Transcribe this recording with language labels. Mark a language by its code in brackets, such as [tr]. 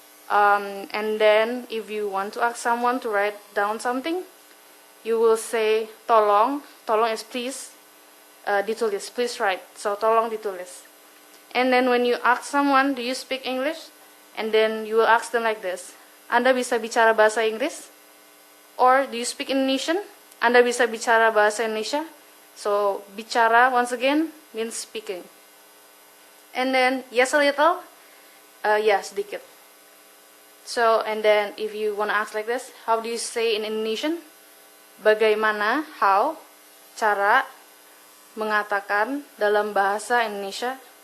[en] And then if you want to ask someone to write down something, you will say tolong. Tolong is please, ditulis, please write. So [id] tolong ditulis. [en] And then when you ask someone, do you speak English? And then you will ask them like this. [id] Anda bisa bicara bahasa Inggris? [en] Or do you speak Indonesian? [id] Anda bisa bicara bahasa Indonesia? [en] So bicara once again means speaking. And then yes a little, yeah sedikit. So and then if you want to ask like this, how do you say in Indonesian? [id] Bagaimana, how, cara, mengatakan dalam bahasa Indonesia.